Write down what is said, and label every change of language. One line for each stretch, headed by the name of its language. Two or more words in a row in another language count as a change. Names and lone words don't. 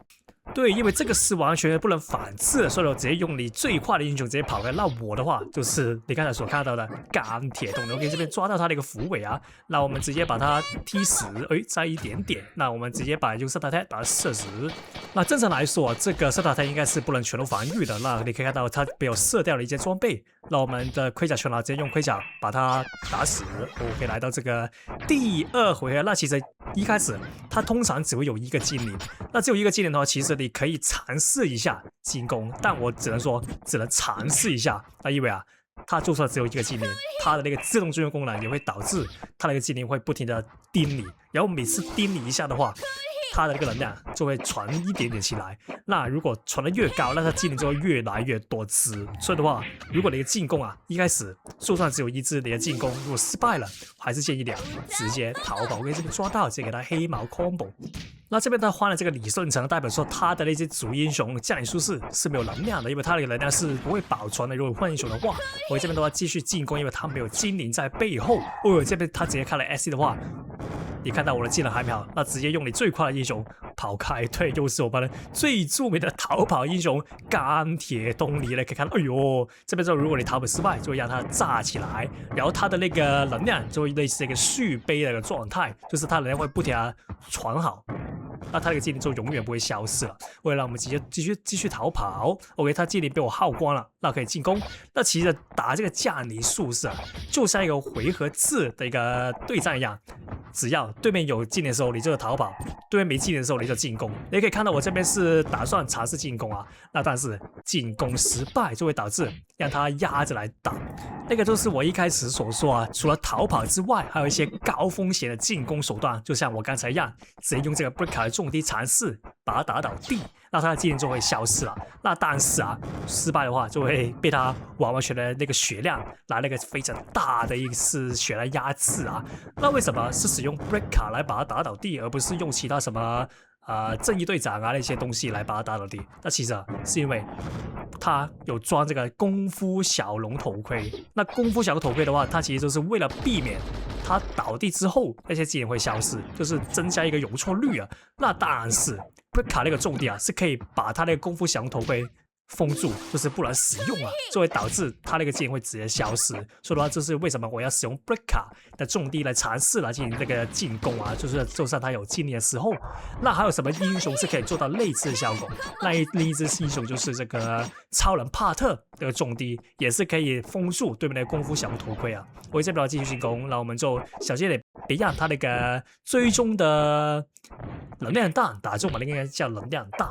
Chinese: 对，因為這個是完全不能反制的，所以我直接用你最快的英雄直接跑開。那我的話就是你剛才所看到的鋼鐵動能。OK， 這邊抓到他的一個符尾啊，那我們直接把他踢死，再一點點。那我們直接用射塔彈把他射死。那正常來說，這個射塔彈應該是不能全都防禦的。那你可以看到他被我射掉了一件裝備。那我們的盔甲全拿，直接用盔甲把他打死。OK，來到這個第二回合。那其實一開始他通常只會有一個精靈，那只有一個精靈的話，其實你可以嘗試一下進攻，但我只能說只能嘗試一下。那因為啊，他就算只有一個精靈，他的那個自動追蹤功能也會導致他那個精靈會不停的叮你，然後每次叮你一下的話，他的那個能量就會傳一點點起來。那如果傳得越高，那他技能就會越來越多隻。所以的話，如果你的進攻啊一開始就算只有一隻，你的進攻如果失敗了，還是建議你直接逃跑。OK，這邊抓到，直接給他黑毛 combo。那這邊他換了這個李舜臣，代表說他的那些主英雄降臨術士是沒有能量的，因為他的能量是不會保存的。如果換英雄的話，我這邊的話繼續進攻，因為他沒有精靈在背後。哦，這邊他直接開了 SC 的話，你看到我的技能還沒好，那直接用你最快的英雄跑開。對，又是我們最著名的逃跑英雄鋼鐵東尼了。可以看到，哎呦，這邊之後如果你逃跑失敗，就會讓他炸起來，然後他的那個能量就會類似一個續杯的一個狀態，就是他能量會不停地傳好。那他那個技能就永遠不會消失了。為了讓我們繼續逃跑 ，OK， 他技能被我耗光了，那可以進攻。那其實打這個降臨術士啊，就像一個回合制的一個對戰一樣，只要對面有技能的時候，你就逃跑；對面沒技能的時候，你就進攻。你可以看到我這邊是打算嘗試進攻啊，那但是進攻失敗就會導致讓他壓着來打。那個就是我一開始所說啊，除了逃跑之外，還有一些高風險的進攻手段，就像我剛才一樣，直接用這個 breaker 重擊嘗試把他打倒地，那他的技能就會消失了。那但是啊，失敗的話就會被他完全的那個血量來那個非常大的一次血來壓制啊。那為什麼是使用 breaker 來把他打倒地，而不是用其他什麼正義隊長啊那些東西來把他打倒地？那其實啊，是因為他有裝這個功夫小龍頭盔。那功夫小龍頭盔的話，它其實就是為了避免他倒地之後那些技能会消失，就是增加一個容錯率啊。那當然是 breaker 那個重點啊，是可以把他那個功夫小龍頭盔封住，就是不能使用啊，就会导致他那個技能會直接消失。所以的話，這是為什麼我要使用 Breaker 的重地來嘗試來進行這個進攻啊，就是就算他有精靈的時候。那還有什麼英雄是可以做到類似的效果？那另一隻英雄就是這個超人帕特這個重地，也是可以封住對面的功夫小頭盔啊。我這邊要繼續進攻，那我們就小心點，別讓他那個追蹤的能量彈打中嘛，應該叫能量彈。